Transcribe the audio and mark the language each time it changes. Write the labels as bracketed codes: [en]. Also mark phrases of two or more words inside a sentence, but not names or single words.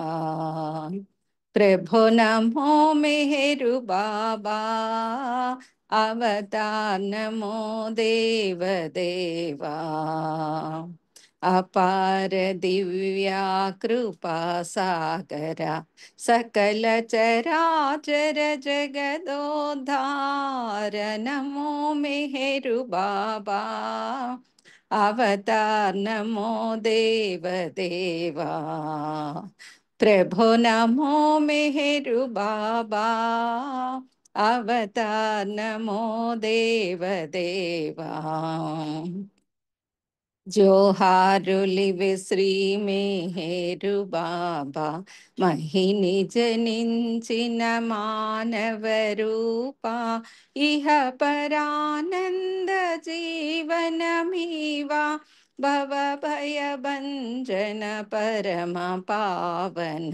[hi] प्रभु नमो मेहरु बाबा अवतार नमो देवदेवा. अपार दिव्या कृपा सागर सकल चराचर जगदोद्धार नमो मेहरु बाबा अवतार नमो देव देवा. प्रभु नमो मेहरु बाबा अवतार नमो देव देवा. [te] జోహారులివి శ్రీ మేహేరు బాబా మహిని జనించిన మానవ రూపా. ఇహ పరానంద జీవనమీవా భవ భయ భంజన పరమ పావన.